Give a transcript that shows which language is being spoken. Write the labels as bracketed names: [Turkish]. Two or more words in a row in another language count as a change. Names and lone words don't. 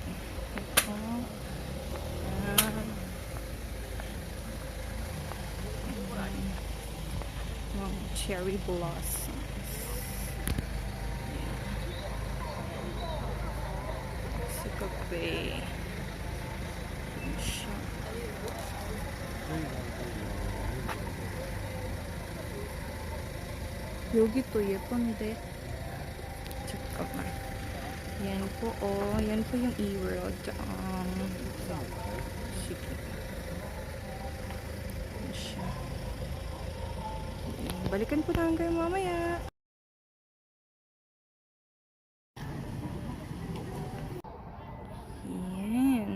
[Filipino] Ito. Yan. Mga [English] cherry blossoms. [Filipino] Sa gabi. Yan siya. [Korean] 여기 또 예쁜데. 잠깐만. [Filipino] Yan po, oh. Yan po yung E-World. Sige. Yan siya. Balikan po namin kayo mamaya. Yan.